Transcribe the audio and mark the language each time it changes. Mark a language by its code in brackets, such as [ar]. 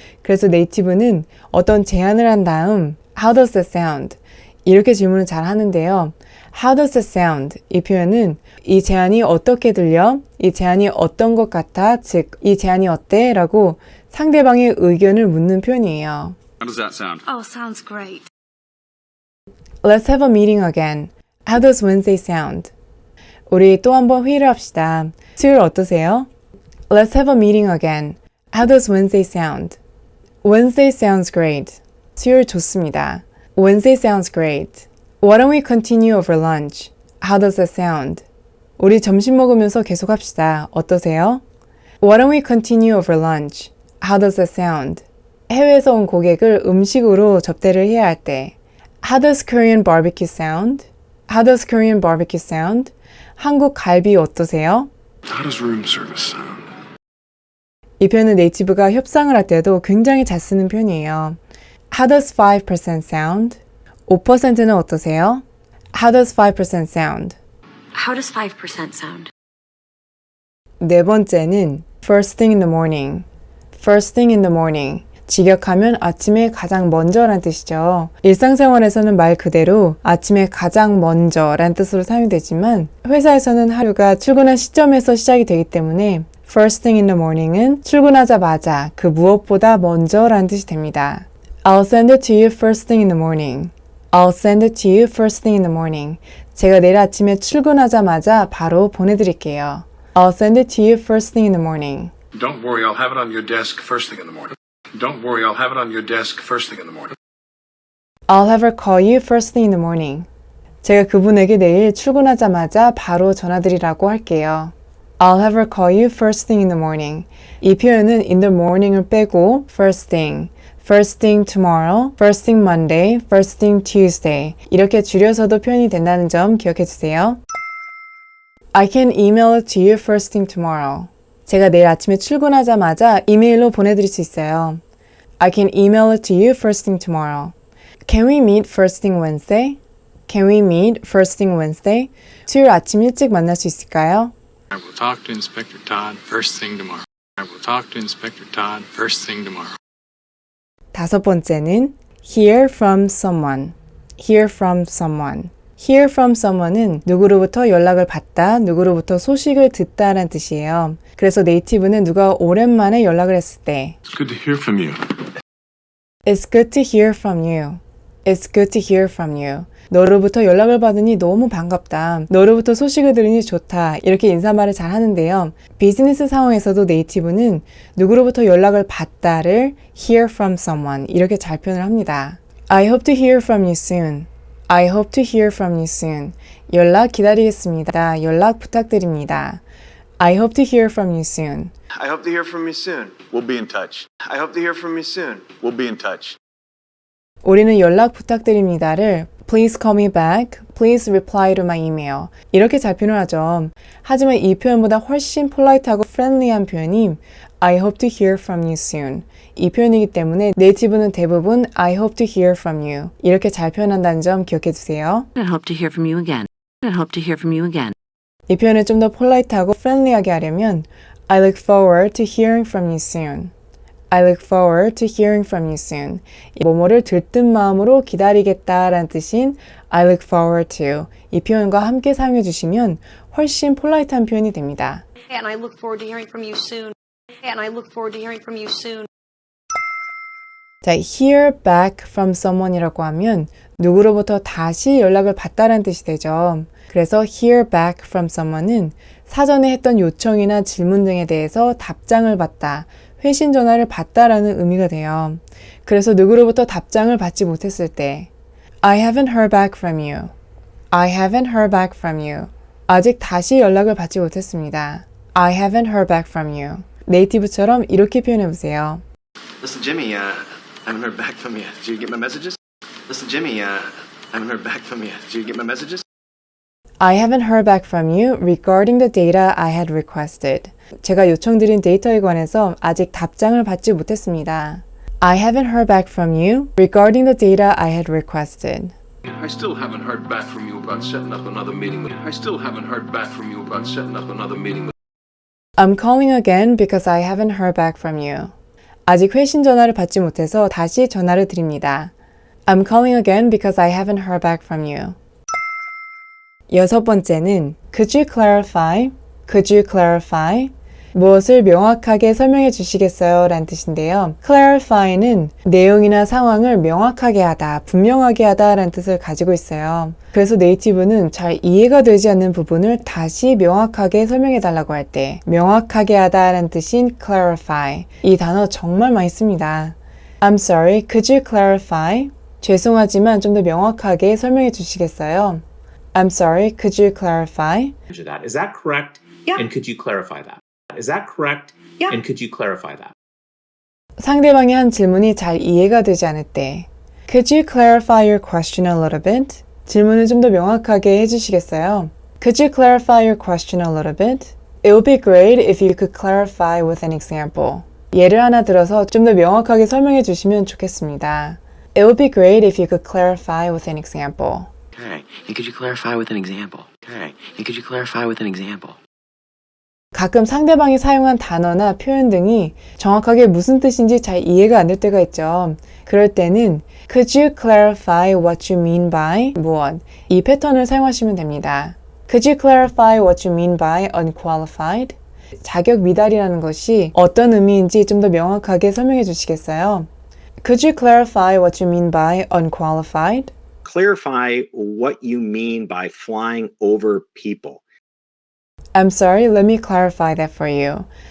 [ko] 그래서 네이티브는 어떤 제안을 한 다음 [en] How does that sound? [ko] 이렇게 질문을 잘 하는데요. [en] How does that sound? [ko] 이 표현은 이 제안이 어떻게 들려? 이 제안이 어떤 것 같아? 즉, 이 제안이 어때? 라고 상대방의 의견을 묻는 표현이에요. [en] How does that sound? Oh, sounds great. Let's have a meeting again. How does Wednesday sound? [ko] 우리 또 한번 회의를 합시다. 수요일 어떠세요? [en] Let's have a meeting again. How does Wednesday sound? Wednesday sounds great. [ko] 수요일 좋습니다. [en] Wednesday sounds great. Why don't we continue over lunch? How does that sound? [ko] 우리 점심 먹으면서 계속 합시다. 어떠세요? [en] Why don't we continue over lunch? How does that sound? [ko] 해외에서 온 고객을 음식으로 접대를 해야 할 때 [en] How does Korean barbecue sound? How does Korean barbecue sound? [ko] 한국 갈비 어떠세요? [en] How does room service sound? [ko] 이 표현은 네이티브가 협상을 할 때도 굉장히 잘 쓰는 표현이에요. [en] How does 5% sound? [ko] 5%는 어떠세요? [en] How does 5% sound? How does 5% sound? [ko] 네 번째는 [en] first thing in the morning. First thing in the morning. [ko] 직역하면 아침에 가장 먼저란 뜻이죠. 일상생활에서는 말 그대로 아침에 가장 먼저란 뜻으로 사용이 되지만 회사에서는 하루가 출근한 시점에서 시작이 되기 때문에 first thing in the morning은 출근하자마자 그 무엇보다 먼저란 뜻이 됩니다. [en] I'll send it to you first thing in the morning. I'll send it to you first thing in the morning. [ko] 제가 내일 아침에 출근하자마자 바로 보내드릴게요. [en] I'll send it to you first thing in the morning. Don't worry, I'll have it on your desk first thing in the morning. Don't worry, I'll have it on your desk first thing in the morning. I'll have her call you first thing in the morning. [ko] 제가 그분에게 내일 출근하자마자 바로 전화드리라고 할게요. [en] I'll have her call you first thing in the morning. [ko] 이 표현은 in the morning을 빼고 first thing, first thing tomorrow, first thing Monday, first thing Tuesday 이렇게 줄여서도 표현이 된다는 점 기억해 주세요. [en] I can email it to you first thing tomorrow. [ko] 제가 내일 아침에 출근하자마자 이메일로 보내드릴 수 있어요. [en] I can email it to you first thing tomorrow. Can we meet first thing Wednesday? Can we meet first thing Wednesday? [ko] 수요일 아침 일찍 만날 수 있을까요? [en] I will talk to Inspector Todd first thing tomorrow. I will talk to Inspector Todd first thing tomorrow. [ko] 다섯 번째는 hear from someone. [en] Hear from someone. [ko] Hear from someone은 누구로부터 연락을 받다, 누구로부터 소식을 듣다라는 뜻이에요. 그래서 네이티브는 누가 오랜만에 연락을 했을 때 [en] It's good to hear from you. It's good to hear from you. It's good to hear from you. [ko] 너로부터 연락을 받으니 너무 반갑다. 너로부터 소식을 들으니 좋다. 이렇게 인사말을 잘 하는데요. 비즈니스 상황에서도 네이티브는 누구로부터 연락을 받다를 hear from someone 이렇게 잘 표현을 합니다. [en] I hope to hear from you soon. I hope to hear from you soon. [ko] 연락 기다리겠습니다. 연락 부탁드립니다. [en] I hope to hear from you soon. I hope to hear from you soon. We'll be in touch. I hope to hear from you soon. We'll be in touch. [ko] 우리는 연락 부탁드립니다를 [en] Please call me back. Please reply to my email. [ko] 이렇게 잘 표현하죠. 하지만 이 표현보다 훨씬 폴라이트하고 프렌들리한 표현이 [en] I hope to hear from you soon. [ko] 이 표현이기 때문에 네이티브는 대부분 [en] I hope to hear from you. [ko] 이렇게 잘 표현한다는 점 기억해 주세요. [en] I hope to hear from you again. I hope to hear from you again. [ko] 이 표현을 좀 더 폴라이트하고 프렌들리하게 하려면 [en] I look forward to hearing from you soon. I look forward to hearing from you soon. [ko] 뭐뭐를 들뜬 마음으로 기다리겠다라는 뜻인 I look forward to 이 표현과 함께 사용해 주시면 훨씬 폴라이트한 표현이 됩니다. [en] And I look forward to hearing from you soon. And I look forward to hearing from you soon. [ko] 자, hear back from someone이라고 하면 누구로부터 다시 연락을 받다라는 뜻이 되죠. 그래서 hear back from someone은 사전에 했던 요청이나 질문 등에 대해서 답장을 받다, 회신 전화를 받다라는 의미가 돼요. 그래서 누구로부터 답장을 받지 못했을 때 [en] I haven't heard back from you. I haven't heard back from you. [ko] 아직 다시 연락을 받지 못했습니다. [en] I haven't heard back from you. [ko] 네이티브처럼 이렇게 표현해 보세요. [en] Listen, Jimmy, I haven't heard back from you. Did you get my messages? Listen, Jimmy, I haven't heard back from you. Did you get my messages? I haven't heard back from you regarding the data I had requested. [ko] 제가 요청드린 데이터에 관해서 아직 답장을 받지 못했습니다. [en] I haven't heard back from you regarding the data I had requested. I still haven't heard back from you about setting up another meeting with. I still haven't heard back from you about setting up another meeting with. I'm calling again because I haven't heard back from you. [ko] 아직 회신 전화를 받지 못해서 다시 전화를 드립니다. [en] I'm calling again because I haven't heard back from you. [ko] 여섯 번째는 [en] Could you clarify? Could you clarify? [ko] 무엇을 명확하게 설명해 주시겠어요? 라는 뜻인데요. clarify는 내용이나 상황을 명확하게 하다, 분명하게 하다 라는 뜻을 가지고 있어요. 그래서 네이티브는 잘 이해가 되지 않는 부분을 다시 명확하게 설명해 달라고 할 때 명확하게 하다 라는 뜻인 clarify. 이 단어 정말 많이 씁니다. [en] I'm sorry, could you clarify? [ko] 죄송하지만 좀 더 명확하게 설명해 주시겠어요? [en] I'm sorry, could you clarify? Is that correct? Yeah. And could you clarify that? Is that correct? Yeah. And could you clarify that? [ko] 상대방이 한 질문이 잘 이해가 되지 않을 때 [en] Could you clarify your question a little bit? [ko] 질문을 좀 더 명확하게 해주시겠어요? [en] Could you clarify your question a little bit? It would be great if you could clarify with an example. [ko] 예를 하나 들어서 좀 더 명확하게 설명해 주시면 좋겠습니다. [en] It would be great if you could clarify with an example. Okay. And could you clarify with an example? Okay. And could you clarify with an example? [ko] 가끔 상대방이 사용한 단어나 표현 등이 정확하게 무슨 뜻인지 잘 이해가 안 될 때가 있죠. 그럴 때는 [en] Could you clarify what you mean by [ko] 무엇? 이 패턴을 사용하시면 됩니다. [en] Could you clarify what you mean by unqualified? [ko] 자격 미달이라는 것이 어떤 의미인지 좀 더 명확하게 설명해 주시겠어요? [en] Could you clarify what you mean by unqualified? Clarify what you mean by flying over people. I'm sorry, let me clarify that for you.